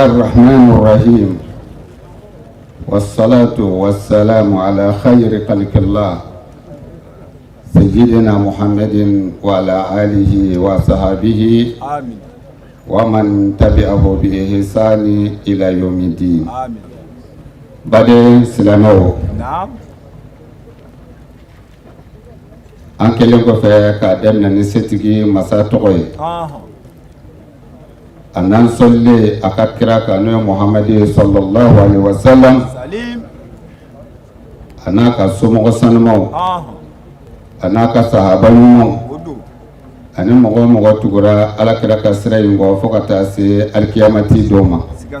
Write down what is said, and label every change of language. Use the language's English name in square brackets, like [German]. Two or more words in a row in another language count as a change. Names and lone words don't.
[Arabic] الرحمن الرحيم والصلاة والسلام على خير خلق الله سيدنا محمد وعلى آله وصحبه آمين ومن تبعه بإحسان إلى يوم الدين آمين [Bambara] baden silamɛw an kelen kɔfɛ k'a daminɛ ni setigi masa tɔgɔ ye a n'an sɔlilen a ka kira kan n'o ye Muhamadi [Arabic] صلى الله عليه وسلم [Bambara] a n'a ka somɔgɔ sanumaw a n'a ka sahaba ɲumanw ani mɔgɔ mɔgɔ tugura alakira ka sira in kɔ fo ka taa se alikiyamati dɔw ma